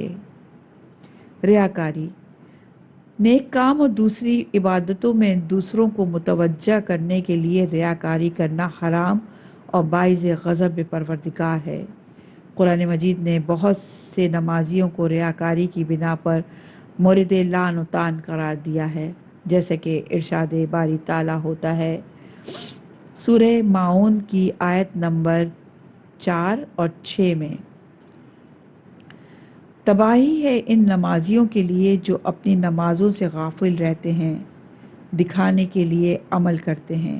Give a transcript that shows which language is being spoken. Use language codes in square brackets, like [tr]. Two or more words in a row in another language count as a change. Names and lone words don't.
[ur] ریاکاری، نیک کام اور دوسری عبادتوں میں دوسروں کو متوجہ کرنے کے لیے ریاکاری کرنا حرام اور باعث غضب پروردگار ہے۔ قرآن مجید نے بہت سے نمازیوں کو ریاکاری کی بنا پر مورد لعن و طعن قرار دیا ہے، جیسے کہ ارشاد باری تعالیٰ ہوتا ہے سورہ ماعون کی آیت نمبر 4 اور 6 میں، تباہی ہے ان نمازیوں کے لیے جو اپنی نمازوں سے غافل رہتے ہیں، دکھانے کے لیے عمل کرتے ہیں۔